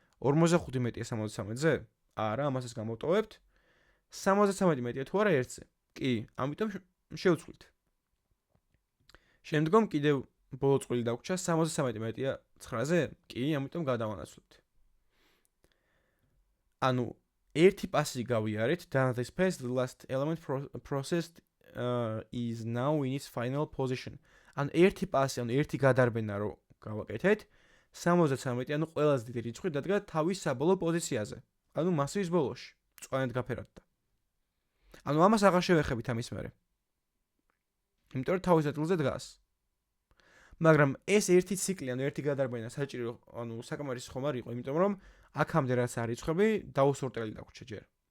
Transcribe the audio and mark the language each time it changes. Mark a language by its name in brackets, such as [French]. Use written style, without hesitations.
[Georgian] 45 მეტია 73-ზე? არა, ამასაც გამოვტოვებთ. 73 მეტია თუ არა 1-ზე? კი, ამიტომ შევცვლით. შემდგომ კიდევ ბოლო წვლილი დაგვრჩა 73 მეტია 9-ზე? კი, ამიტომ გადავანაცვლეთ. ანუ ერთი პასი გავიარეთ, [English] then this pass the last element processed is now in its final position. [Georgian] ანუ ერთი პასი, ანუ ერთი გადარბენა რო გავაკეთეთ, 73, ანუ ყველაზე დიდი რიცხვი დადგა თავის საბოლოო პოზიციაზე. ანუ მასივის ბოლოში, წვანეთ გაფერატდა. ანუ ამას აღარ შევეხებით ამის მერე. იმიტომ რომ თავის ადგილზე დგას. მაგრამ ეს ერთი ციკლი, ანუ ერთი გადარბენა საჭირო, ანუ საკმარისი ხომ არ იყო, იმიტომ რომ აქამდე რაც არის რიცხვები, დაუსორტელი დაგვრჩა ჯერ.